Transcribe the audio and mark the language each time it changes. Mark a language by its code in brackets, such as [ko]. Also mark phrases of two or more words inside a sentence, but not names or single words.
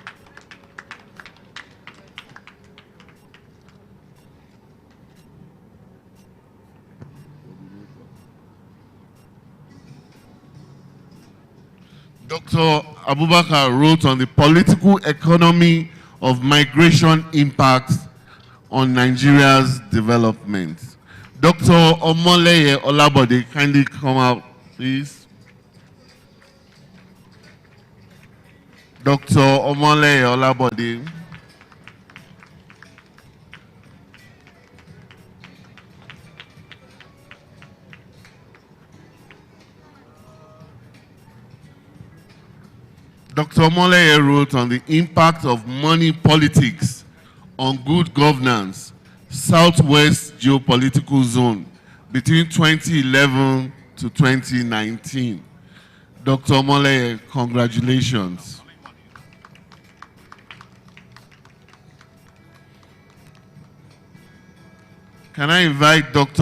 [en] Dr. Abubakar wrote on the political economy of migration impact on Nigeria's development. Dr. Omoleye Olabode, kindly come out, please. Dr. Omoleye Olabode. Dr. Omoleye wrote on the impact of money politics on good governance, Southwest geopolitical zone between 2011 to 2019. Dr. Omoleye, congratulations. Can I invite Dr.